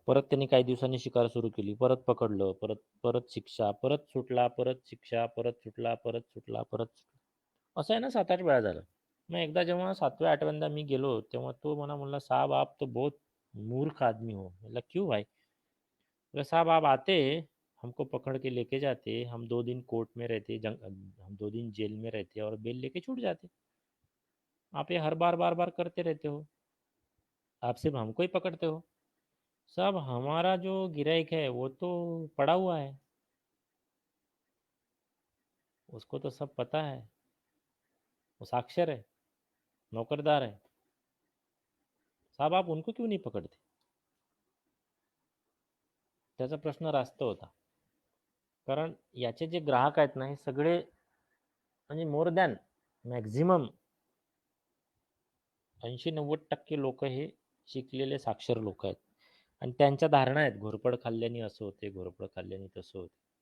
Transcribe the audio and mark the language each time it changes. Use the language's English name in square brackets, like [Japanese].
[Marathi] परत त्यांनी काही दिवसांनी शिकार सुरू केली. परत पकडलं, परत परत शिक्षा, परत सुटला, परत शिक्षा, परत सुटला, परत सुटला, परत सुटला. असं आहे ना 7-8 वेळा झालं. मग एकदा जेव्हा 7व्या 8व्यांदा मी गेलो, तेव्हा तो मला म्हणला, [Hindi] "साहब आप तो बहुत मूर्ख आदमी हो." [Marathi] म्हणलं, [Hindi] "क्यों भाई?" बोला, "साहब आप आते, हमको पकड़ के लेके जाते, हम 2 दिन कोर्ट में रहते, हम 2 दिन जेल में रहते और बेल लेके छूट जाते। आप ये हर बार बार बार करते रहते हो। आप सिर्फ हमको ही पकड़ते हो। साहब हमारा जो गिराइक है वो तो पड़ा हुआ है, उसको तो सब पता है, वो साक्षर है, नौकरदार है। साहब आप उनको क्यों नहीं पकड़ते?" [Marathi] त्याचा प्रश्न रास्त होता. कारण याचे जे ग्राहक आहेत ना, हे सगळे म्हणजे [English] more than maximum [Marathi] 80-90% लोक हे शिकलेले साक्षर लोक आहेत आणि त्यांच्या धारणा आहेत घोरपड खाल्ल्याने असं होते, घोरपड खाल्ल्याने तसं होते.